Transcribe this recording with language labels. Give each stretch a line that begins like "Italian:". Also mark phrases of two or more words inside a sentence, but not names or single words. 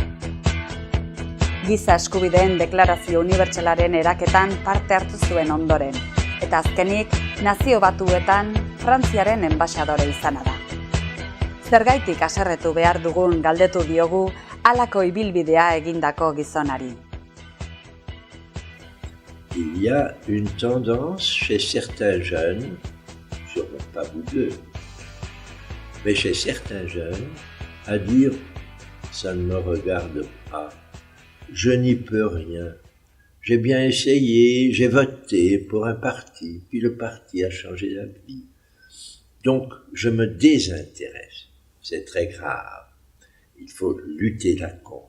Basque: Giza eskubideen deklarazio unibertsalaren eraketan parte hartu zuen ondoren, eta azkenik Nazio Batuetan Frantziaren enbaxadore izana da. Zergaitik haserretu behar dugun galdetu diogu halako ibilbidea egindako gizonari.
French: Il y a une tendance chez certains jeunes, sûrement pas vous deux, mais chez certains jeunes, à dire « ça ne me regarde pas, je n'y peux rien, j'ai bien essayé, j'ai voté pour un parti, puis le parti a changé d'avis, donc je me désintéresse, c'est très grave, il faut lutter là contre.